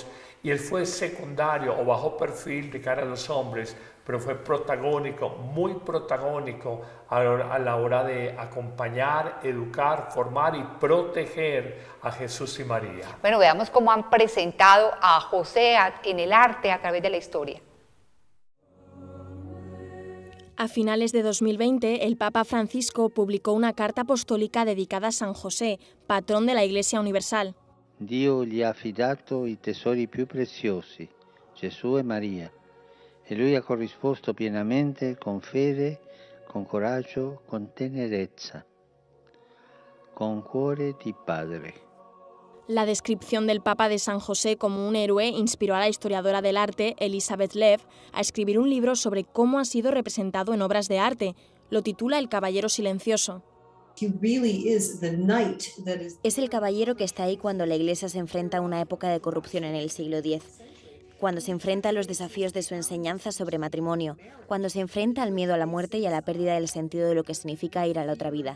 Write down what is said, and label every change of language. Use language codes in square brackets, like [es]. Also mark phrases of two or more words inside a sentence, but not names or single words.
[es] Y él fue secundario o bajo perfil de cara a los hombres, pero fue protagónico, muy protagónico a la hora de acompañar, educar, formar y proteger a Jesús y María. Bueno, veamos cómo han presentado a José en el arte a través de la historia. A finales de 2020, el Papa Francisco publicó una carta apostólica dedicada a San José, patrón de la Iglesia Universal. [it] Dio gli ha affidato i tesori più preziosi, Gesù e Maria, e lui ha corrisposto pienamente con fede, con coraggio, con tenerezza, con cuore di padre. [es] La descripción del Papa de San José como un héroe inspiró a la historiadora del arte, Elizabeth Lev, a escribir un libro sobre cómo ha sido representado en obras de arte. Lo titula El Caballero Silencioso. Es el caballero que está ahí cuando la Iglesia se enfrenta a una época de corrupción en el siglo X, cuando se enfrenta a los desafíos de su enseñanza sobre matrimonio, cuando se enfrenta al miedo a la muerte y a la pérdida del sentido de lo que significa ir a la otra vida.